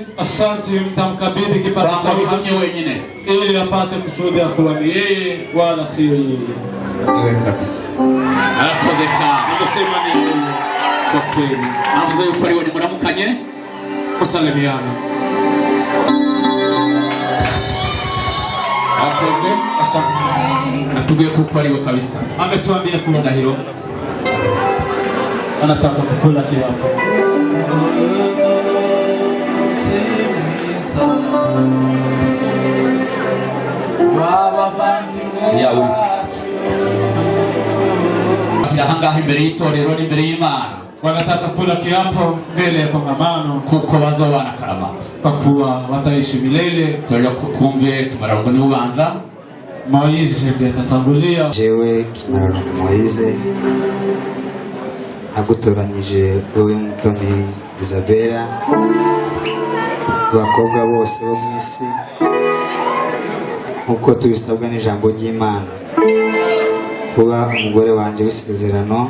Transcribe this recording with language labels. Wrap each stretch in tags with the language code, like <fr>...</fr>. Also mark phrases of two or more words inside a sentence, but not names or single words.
<sw>Asante, mtamkabidhi kipaza sauti wenyine ili apate kushuhudia kuwa ni yeye wala sio yeye. Yeye kabisa.</sw> <rw>Arakoze cyane.</rw> <sw>Nimesema ni yeye kwa kweli.</sw> <rw>Avuze yuko ari we ni muramukanye.</rw> <sw>Kusalimiana.</sw> <rw>Akoze.</rw> <sw>Asante sana.</sw> <rw>Atubwiye kuko ari we kabisa.</rw> <sw>Ametuambia kuna</sw> <rw>Ndahiro.</rw> <sw>anataka kukula kiapo.</sw> <rw>Yawe. Ahangaha imbere y'itorero n'imbere y'Imana.</rw> <sw>Wanataka kula kiapo mbele ya kongamano</sw> <rw>kuko bazobana karamata.</rw> <sw>Kwa kuwa wataishi milele.</sw> <rw>Tolera kukumve Kimararongo ni ubanza.</rw> <sw>Moise ndiye atatangulia.</sw> <rw>Jewe Kimararongo Moise nagutoranyije wowe Mutoni Isabella abakobwa bose bo mu isi nkuko tubisabwa n'ijambo ry'Imana kuba umugore wanjye w'isezerano.</rw>